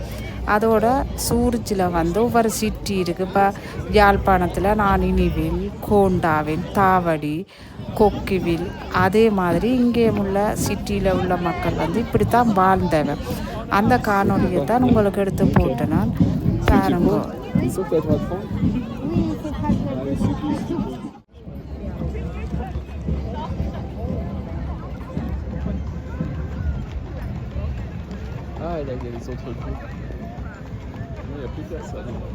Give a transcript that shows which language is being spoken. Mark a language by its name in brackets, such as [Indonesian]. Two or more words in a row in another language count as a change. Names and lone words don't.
[Tamil] அதோட சூரிச்சில் ஒவ்வொரு சிட்டி இருக்குது. இப்போ யாழ்ப்பாணத்தில் நானினிவில், கோண்டாவில், தாவடி, கொக்கிவில், அதே மாதிரி இங்கே உள்ள சிட்டியில் உள்ள மக்கள் இப்படித்தான் வாழ்ந்தவன். அந்த காணொலியை தான் உங்களுக்கு எடுத்து போட்டு நான் பாருங்க. [French] Ah, là, il y a les autres groupes. Non, il n'y a plus personne.